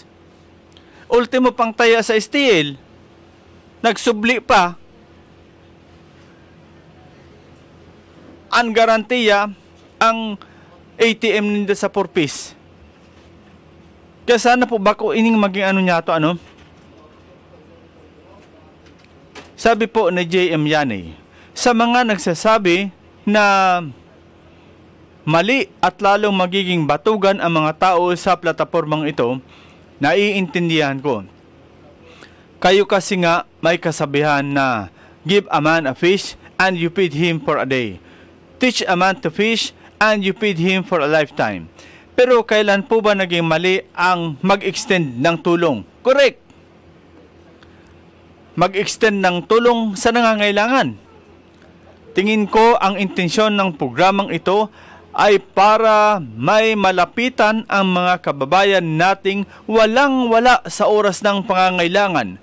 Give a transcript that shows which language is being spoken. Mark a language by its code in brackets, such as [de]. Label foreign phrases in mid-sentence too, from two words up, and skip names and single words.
[bik] Ultimo pang taya sa STL, nagsubli pa. Ang garantiya, ang ATM ninda sa 4-piece. Kaya sana po bako ining maging ano niya to, ano? [tl] Sabi po ni JM Yanni, sa mga nagsasabi na mali at lalong magiging batugan ang mga tao sa platapormang ito, naiintindihan ko. Kayo kasi nga may kasabihan na [en] give a man a fish and you feed him for a day. Teach a man to fish and you feed him for a lifetime. [tl] Pero kailan po ba naging mali ang mag-extend ng tulong? Correct! Mag-extend ng tulong sa nangangailangan. Tingin ko ang intensyon ng programang ito ay para may malapitan ang mga kababayan nating walang-wala sa oras ng pangangailangan.